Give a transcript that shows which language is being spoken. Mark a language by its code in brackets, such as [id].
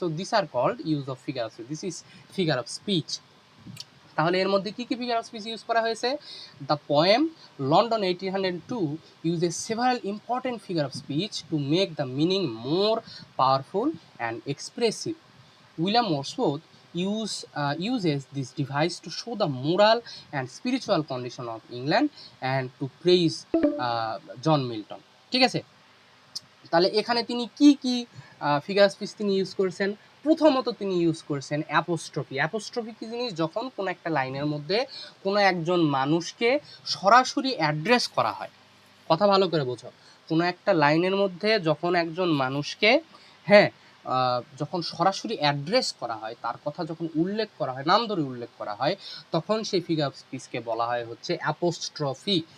[en] So this are called use of figure of speech, this is figure of speech. [bn] তাহলে এর মধ্যে কি কি ফিগার অফ স্পিচ ইউজ করা হয়েছে? [en] The poem London 1802 uses several important figure of speech to make the meaning more powerful and expressive. William Wordsworth uses this device to show the moral and spiritual condition of England and to praise John Milton, ঠিক আছে? [bn] তাহলে এখানে তিনি কি কি figure speech তিনি use করেছেন? প্রথমত তিনি ইউজ করেছেন অ্যাপোস্ট্রফি। অ্যাপোস্ট্রফি কি জিনিস? যখন কোনো একটা লাইনের মধ্যে কোনো একজন মানুষকে সরাসরি অ্যাড্রেস করা হয়, কথা ভালো করে বোঝো, কোনো একটা লাইনের মধ্যে যখন একজন মানুষকে, হ্যাঁ, যখন সরাসরি অ্যাড্রেস করা হয়, তার কথা যখন উল্লেখ করা হয়, নাম ধরে উল্লেখ করা হয়, তখন সেই ফিগার অফ স্পিচকে বলা হয় হচ্ছে অ্যাপোস্ট্রফি।